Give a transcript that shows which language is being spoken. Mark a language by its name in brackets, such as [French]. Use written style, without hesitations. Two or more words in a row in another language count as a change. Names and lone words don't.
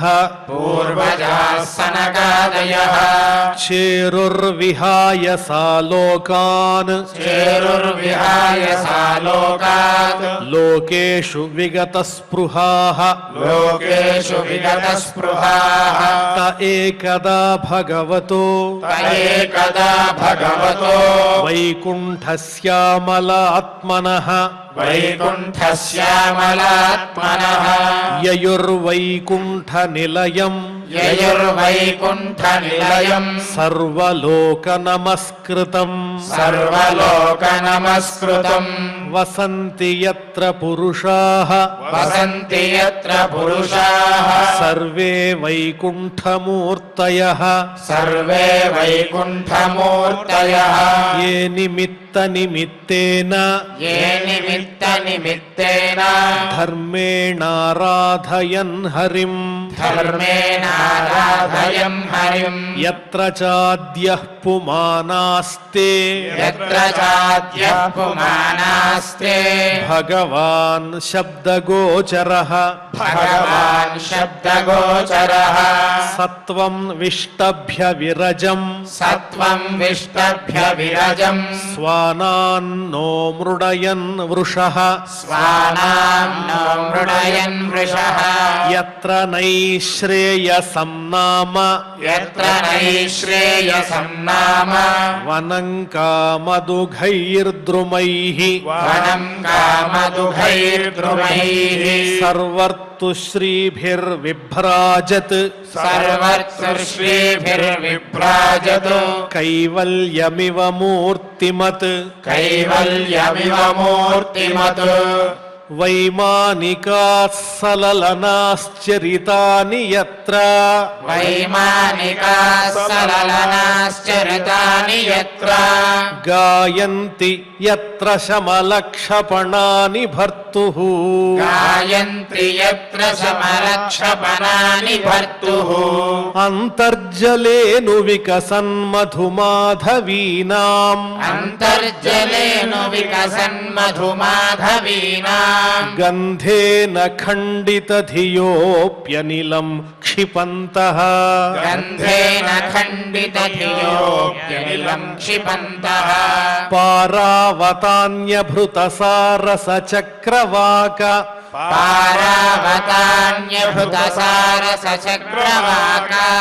[Sanskrit] पूर्वजाः सनकादयः చేరుర్విహాయ సాలోకాన్ चेरुर्विहाय सालोकात् లోకేషు విగతస్పృహాః लोकेषु विगतस्पृहाः త ఏకదా భగవతో त एकदा भगवतो వైకుంఠశ్యామలాత్మనః वैकुण्ठश्यामलात्मनः యయుర్వైకుంఠనిలయం ययुर्वैकुण्ठनिलयम् సర్వలోకనమస్కృతం सर्वलोकनमस्कृतम् వసంతి యత్ర పురుషాః वसन्ति यत्र पुरुषाः సర్వే వైకుంఠమూర్తయః सर्वे वैकुण्ठमूर्तयः ఏ నిమిత్తనిమిత్తేన ये निमित्तनिमित्तेन ధర్మేణారాధయన్ హరిం धर्मेणाराधयम् हरिम् యత్ర చాద్యః పుమానాస్తే यत्र चाद्यः पुमानास्ते భగవాన్ శబ్దగోచరః भगवान् शब्दगोचरः సత్వం విష్టభ్య విరజం सत्त्वं विष्टभ्य विरजम् స్వానాన్నో మృడయన్ వృషః स्वानां नो मृडयन् वृषः యత్ర నైశ్రేయసం నామ यत्र नैश्रेयसं नाम వనం కామదుఘైర్ద్రుమైః वनं कामदुघैर्द्रुमैः సర్వర్తుశ్రీభిర్విభ్రాజత్ सर्वश्रीभिर्विभ्राजतु కైవల్యమివ మూర్తిమత్ कैवल्यमिव मूर्तिमत् వైమానికాः సలలనాశ్చరితాని యత్ర वैमानिकाः सललनाश्चरितानि यत्र గాయంతి యత్ర శమలక్షపణాని భర్తుః गायन्ति यत्र समरक्षपणानि भर्तुः అంతర్జలేను వికసన్ మధుమాధవీనాం अन्तर्जलेनु विकसन् मधुमाधवीनाम् గంధేన ఖండితధియోప్యనిలం క్షిపంతః गन्धेन खण्डितधियोऽप्यनिलं क्षिपन्तः పారావతాన్యభృతసారసచక్రవాక पारावतान्यभृतसारसचक्रवाक